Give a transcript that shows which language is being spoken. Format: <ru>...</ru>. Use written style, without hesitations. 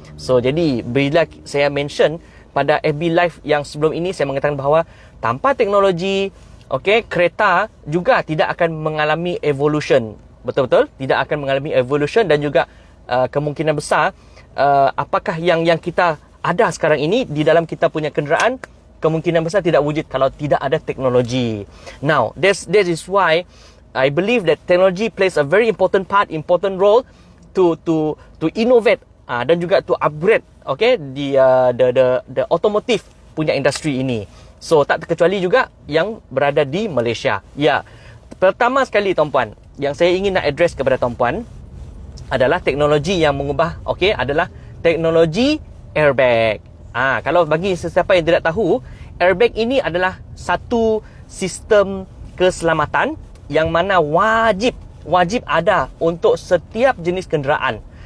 <ms>So jadi bila saya mention pada FB Live yang sebelum ini, saya mengatakan bahawa tanpa teknologi, okey, kereta juga tidak akan mengalami evolution. Betul-betul tidak akan mengalami evolution dan juga kemungkinan besar apakah yang kita ada sekarang ini di dalam kita punya kenderaan, kemungkinan besar tidak wujud kalau tidak ada teknologi.</ms> <en>Now, that is why I believe that technology plays a very important role to innovate</en> <ms>dan juga</ms> <en>to upgrade, okay, the automotive</en> <ms>punya industri ini. So, tak terkecuali juga yang berada di Malaysia. Ya, pertama sekali tuan-puan, yang saya ingin nak address kepada tuan-puan adalah teknologi yang mengubah, okey, adalah teknologi airbag. Kalau bagi sesiapa yang tidak tahu, airbag ini adalah satu sistem keselamatan yang mana wajib ada untuk setiap jenis kenderaan.</ms>